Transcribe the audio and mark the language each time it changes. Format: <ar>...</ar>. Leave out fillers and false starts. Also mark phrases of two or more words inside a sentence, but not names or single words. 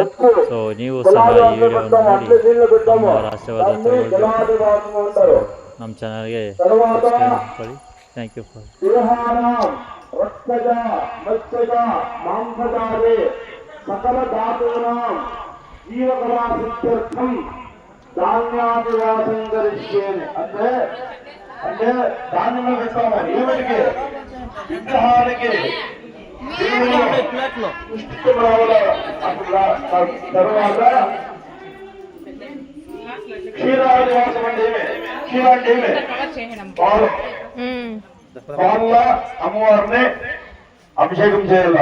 <kn>ಸೊ ನೀವು ಸಹ ಈ ವಿಡಿಯೋವನ್ನು ನೋಡಿ ನಮ್ಮವರ ಆಶೀರ್ವಾದ ತಗೊಳ್ಬೇಕು. ನಮ್ಮ ಚಾನಲ್ಗೆ ಸಬ್ಸ್ಕ್ರೈಬ್ ಮಾಡ್ಕೊಳ್ಳಿ.</kn> <en>thank you for</en> <sa>ಸಕಲ ಧಾತೂನಾಂ ಜೀವಕಲಾಸಿತ್ಯರ್ಥಂ ಧಾನ್ಯಾದಿವಾಸಂ ಕರಿಷ್ಯೇನೆ.</sa> <te>అంటే ధాన్యంలో పెట్టాము ఏమిటికి? విగ్రహానికి తర్వాత క్షీరాదివాసం అంటే ఏమే? క్షీర అంటే ఏమే? పాలు. పాల అమ్మవారిని అభిషేకం చేయాల.</te>